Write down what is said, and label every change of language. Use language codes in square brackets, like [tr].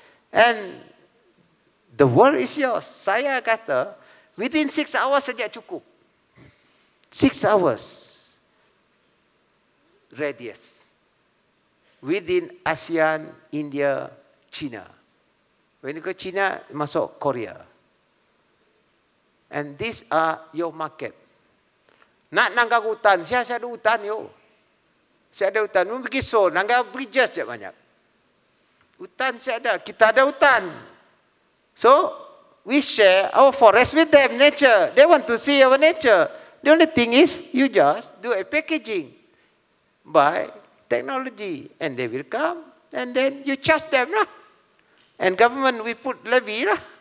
[en] And the world is yours. [ms] Saya kata, [en] within 6 hours saja cukup. 6 hours. Radius. Within ASEAN, India, China. When you go China, masuk Korea. And these are your market. [ms] Nak nangga hutan, saya ada hutan yo. Saya ada hutan, mau pergi Seoul, nangga bridges je banyak. Hutan saya ada, kita ada hutan. [en] So, we share our forest with them, nature. They want to see our nature. The only thing is, you just do a packaging by technology. And they will come, and then you charge them lah. And government will put levy lah.